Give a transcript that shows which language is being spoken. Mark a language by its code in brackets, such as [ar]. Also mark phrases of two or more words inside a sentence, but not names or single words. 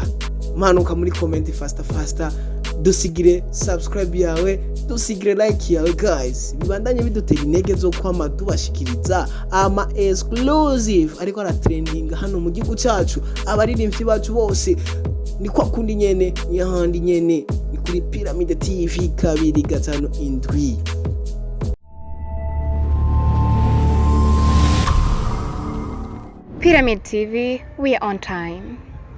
[rn] Manuka muri comment fasta dusigire subscribe yawe, dusigire like yawe guys. Bibandanye bidutera intege zo kwama tubashikiriza ama exclusive ariko ara trending hano mu gihugu cyacu. Abaririmbyi bacu bose ni kwa kundi nyene, ni ahandi nyene, ni kuri Pyramid TV 257. [en] Pyramid TV, we are on time.